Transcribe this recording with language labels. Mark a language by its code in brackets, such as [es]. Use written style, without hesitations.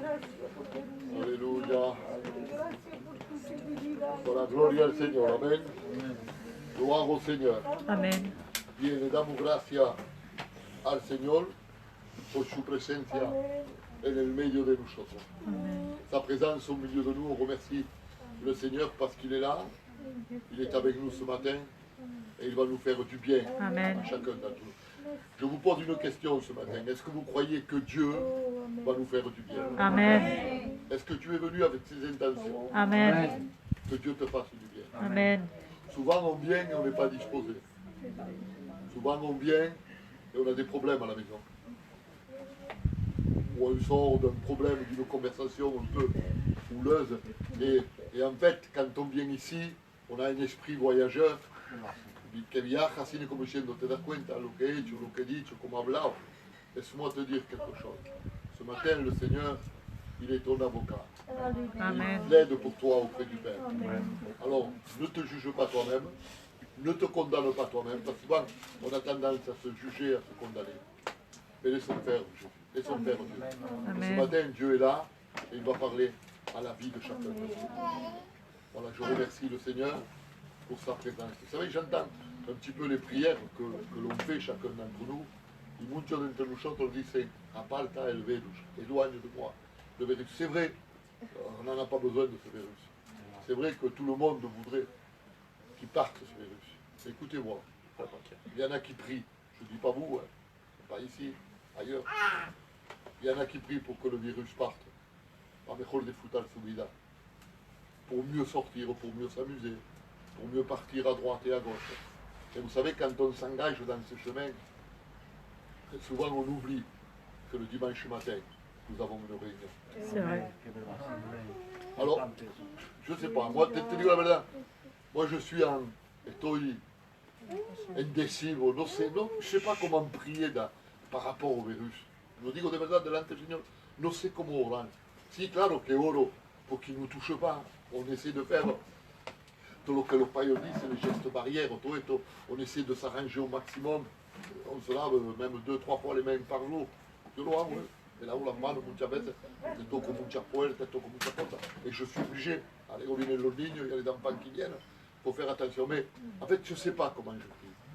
[es] Gracias porque eres un Dios. Aleluya. Gracias por tu fidelidad. Por la gloria al Señor. Amén. Lo hago, Señor. Amén. Bien, le damos gracias al Señor por su presencia en el medio de nosotros. [fr] Sa présence au milieu de nous, on remercie le Seigneur parce qu'il est là. Il est avec nous ce matin et il va nous faire du bien Amen. à chacun d'entre nous. Je vous pose une question ce matin. Est-ce que vous croyez que Dieu va nous faire du bien? Amen. Est-ce que tu es venu avec ces intentions? Amen. Que Dieu te fasse du bien. Amen. Souvent on vient et on n'est pas disposé. Souvent on vient et on a des problèmes à la maison. Ou on sort d'un problème, d'une conversation un peu houleuse. Et en fait, quand on vient ici, on a un esprit voyageur. [es] Que viaja así como diciendo, te das cuenta lo que he hecho, lo que he dicho, cómo he hablado. [fr] Laisse-moi te dire quelque chose. Ce matin, le Seigneur, il est ton avocat. Amen. Il plaide pour toi auprès du Père. Alors, ne te juge pas toi-même, ne te condamne pas toi-même, parce que souvent, on a tendance à se juger, à se condamner. Mais laissons faire Jésus, laissons faire Dieu. Et ce matin, Dieu est là, et il va parler à la vie de chacun de nous. Voilà, je remercie le Seigneur pour sa présence. Vous savez, j'entends un petit peu les prières que l'on fait chacun d'entre nous. [es] Y muchos de entre nosotros dicen, aparta el virus, [fr] éloigne de moi le virus. C'est vrai, on n'en a pas besoin de ce virus. C'est vrai que tout le monde voudrait qu'il parte ce virus. Écoutez-moi, il y en a qui prient, je ne dis pas vous, hein, pas ici, ailleurs. Il y en a qui prient pour que le virus parte. [es] A mejor disfrutar su vida. [fr] Pour mieux sortir, pour mieux s'amuser, pour mieux partir à droite et à gauche. Et vous savez, quand on s'engage dans ce chemin, souvent on oublie que le dimanche matin, nous avons une réunion. C'est vrai. Alors, je ne sais pas, moi, [es] te digo la verdad, [fr] moi je suis en, [es] estoy indeciso, no sé, no, [fr] je ne sais pas comment prier par rapport au virus. [es] Lo digo de verdad delante del Señor, no sé cómo orar. Sí, claro que oro [fr] pour qu'il ne nous touche pas, on essaie de faire tout ce que [es] los payos [fr] disent, les gestes barrières, tout esto, on essaie de s'arranger au maximum, on se lave même 2-3 fois les mains par jour. [es] Yo lo hago, me lavo las manos muchas veces, te toco muchas puertas, toco muchas cosas, [fr] et je suis obligé, [es] luego vienen los niños, [fr] il y a les enfants qui viennent, il faut faire attention, mais en fait je ne sais pas comment je prie.